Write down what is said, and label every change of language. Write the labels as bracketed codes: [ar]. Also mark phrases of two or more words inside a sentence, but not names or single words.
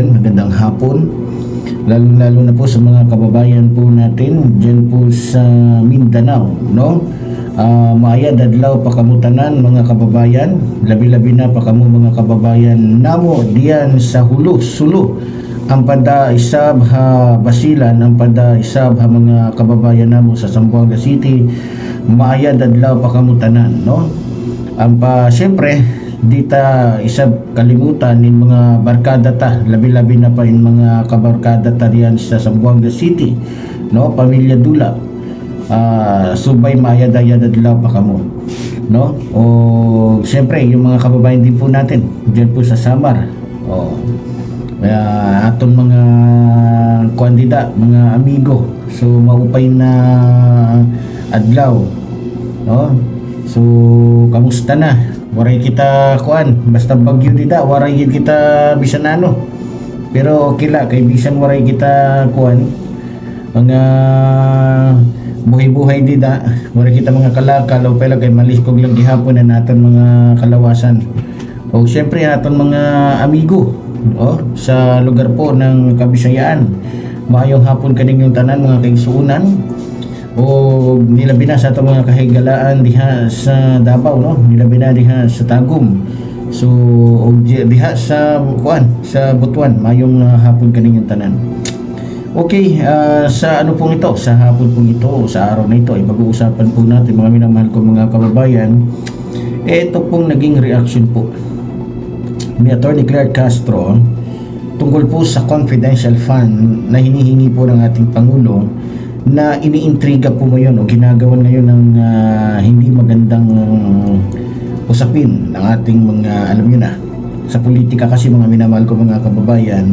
[tl] Magandang hapon, lalo na po sa mga kababayan po natin dyan po sa Mindanao, no? [tsg] Maayad adlaw pakamutanan mga kababayan, labi-labi na pakamo mga kababayan namo diyan sa Hulo, Sulu, ang pada isab ha basilan, ang pada isab ha mga kababayan namo sa Zamboanga City. Maayad adlaw pakamutanan, no? Ang pa siyempre dita isab kalimutan nin mga barkada ta, labi-labi na pa in mga kabarkada ta diyan sa Zamboanga City, no? Pamilya Dula. Subay maayad-ayad adlaw pa kamo, no? [tl] O siyempre yung mga kababayan din po natin diyan po sa Samar, [war] aton mga kandida, mga amigo, so maupay na adlaw, no? So kamusta na? Waray kita kuan, basta bagyo dita, waray kita bisan ano, pero okay la kay bisan waray kita kuan mga buhay-buhay dida, wala kita mga kalakal o pala kay maliskog lang gihapon na naton mga kalawasan. [tl] O syempre naton mga amigo sa lugar po ng Kabisayaan. [ceb] Maayong hapon kaning yung tanan mga kaigsuunan. O nilabi na sa atong mga kahigalaan diha sa Davao, no? Nilabi na diha sa Tagum. So diha sa kuan sa Butuan, maayong hapon kaning yung tanan. Okay, [tl] sa ano pong ito, sa hapon pong ito, sa araw na ito ay pag-uusapan po natin mga minamahal ko mga kababayan, ito pong naging reaction po ni Atty. Claire Castro tungkol po sa confidential fund na hinihingi po ng ating Pangulo, na iniintriga po ngayon o ginagawan ngayon ng hindi magandang usapin ng ating mga, alam nyo na, sa politika kasi mga minamahal ko mga kababayan.